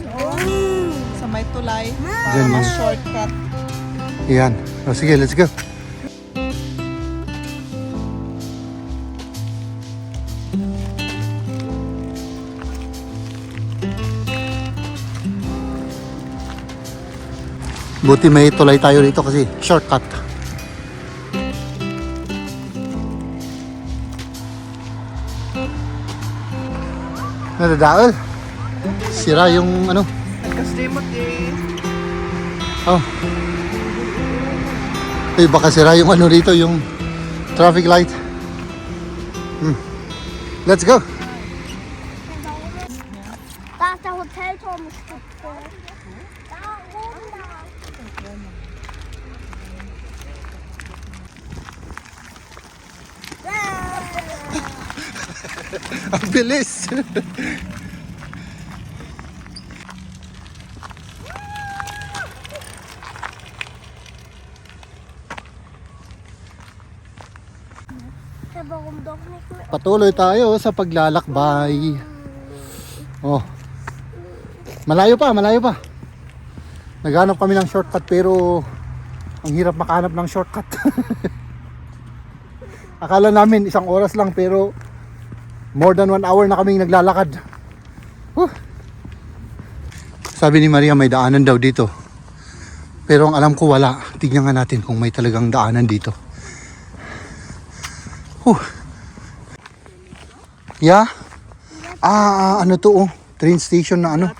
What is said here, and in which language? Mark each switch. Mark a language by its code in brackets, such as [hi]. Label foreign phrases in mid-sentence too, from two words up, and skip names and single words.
[tl] Sa may tulay. Diyan yan. Shortcut. Yan. O, sige, [en] let's go. [tl] Buti may tulay tayo dito kasi shortcut. Nadadaol. Sira yung ano. Nagkaslimot eh. Oh. Baka sira yung ano dito, yung traffic light. [en] Let's go. [de] Da ist der Hotelturm spitze. Da oben da. [tl] Ang bilis. [de] Warum doch nicht mehr? [tl] Patuloy tayo sa paglalakbay. Oh. Malayo pa, malayo pa. Naghanap kami ng shortcut pero ang hirap makahanap ng shortcut. Akala namin 1 oras lang pero [en] more than 1 hour [tl] na kaming naglalakad. Sabi ni Maria may daanan daw dito. Pero ang alam ko wala. Tignan nga natin kung may talagang daanan dito. Yeah? Ano to oh? Train station na ano?